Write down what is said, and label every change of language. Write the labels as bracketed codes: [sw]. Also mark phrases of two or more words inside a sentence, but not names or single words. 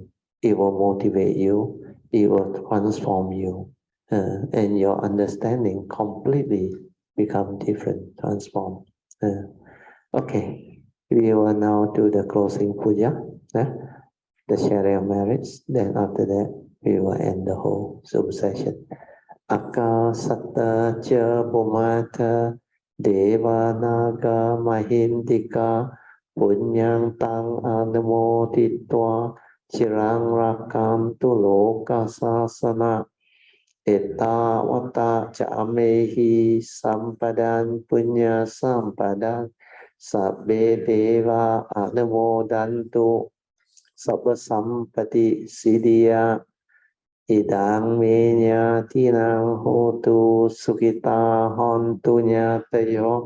[en] It will motivate you, it will transform you, and your understanding completely become different, transform. Okay, we will now do the closing puja, the sharing of merits. Then after that, we will end the whole Zoom session. [pi] Akasata cha Bhumata Deva Naga Mahindika Punyang Tang Anamoditwa Chirang Rakantu Loka Sasana Eta Wata Chamehi Sampadan Punya Sampadan Sabbe Deva Anamodantu Sabba Sampati Siddhya Idang menya tinang hotu sukita hontu nyatayo.